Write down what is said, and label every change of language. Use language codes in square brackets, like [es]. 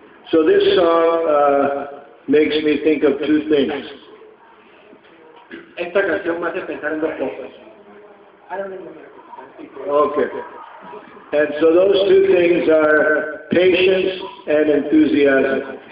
[en] So this song makes me think of two things. [es] Esta canción me hace pensar en dos cosas. [en] Okay. And so those two things are patience and enthusiasm.